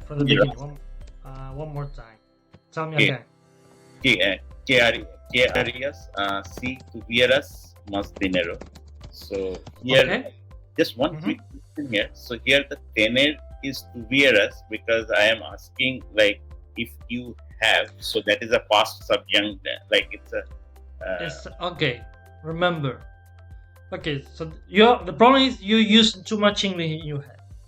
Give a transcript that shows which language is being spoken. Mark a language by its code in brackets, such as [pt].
[en] From the beginning, one more time. Tell me again. [es] ¿Qué harías si tuvieras más dinero? [en] So here, just one quick question here. So here the tener is tuvieras because I am asking like if you have. So that is a past subjunct. Like it's a. It's okay. Remember. Okay, so the problem is you use too much English in your head.